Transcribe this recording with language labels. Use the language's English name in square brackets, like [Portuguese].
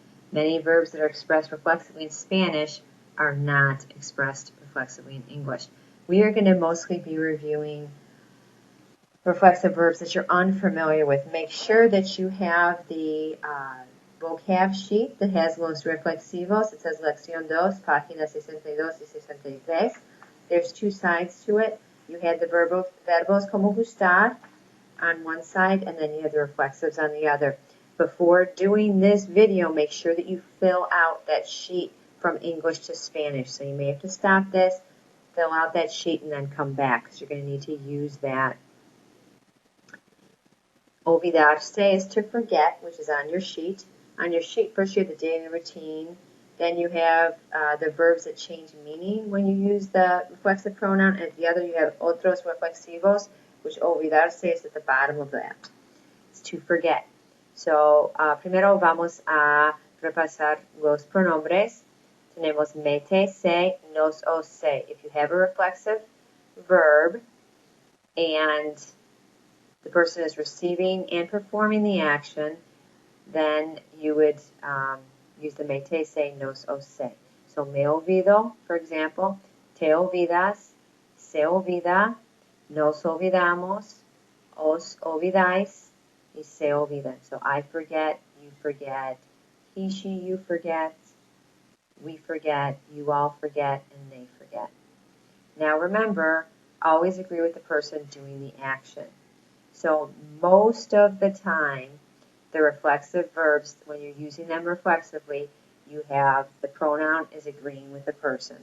[English] Many verbs that are expressed reflexively in Spanish are not expressed reflexively in English. We are going to mostly be reviewing reflexive verbs that you're unfamiliar with. Make sure that you have the vocab sheet that has [Spanish] los reflexivos. [English] It says [Spanish] Lección 2, páginas 62 y 63. [English] There's two sides to it. You had the [Spanish] verbos como gustar [English] on one side, and then you have the reflexives on the other. Before doing this video, make sure that you fill out that sheet from English to Spanish. So you may have to stop this, fill out that sheet, and then come back, because you're going to need to use that. Olvidarse is to forget, which is on your sheet. On your sheet, first you have the daily routine. Then you have the verbs that change meaning when you use the reflexive pronoun. And the other, you have [Spanish] otros reflexivos, [English] which olvidarse is at the bottom of that. It's to forget. [Spanish] So, primero vamos a repasar los pronombres. Tenemos mete, se, nos, o, se. [English] If you have a reflexive verb and the person is receiving and performing the action, then you would use the [Spanish] mete, se, nos, o, se. So, me olvido, [English] for example, [Spanish] te olvidas, se olvida, nos olvidamos, os olvidáis, y se olvidan. [English] So, I forget, you forget, he, she, you forget, we forget, you all forget, and they forget. Now, remember, always agree with the person doing the action. So most of the time, the reflexive verbs, when you're using them reflexively, you have the pronoun is agreeing with the person.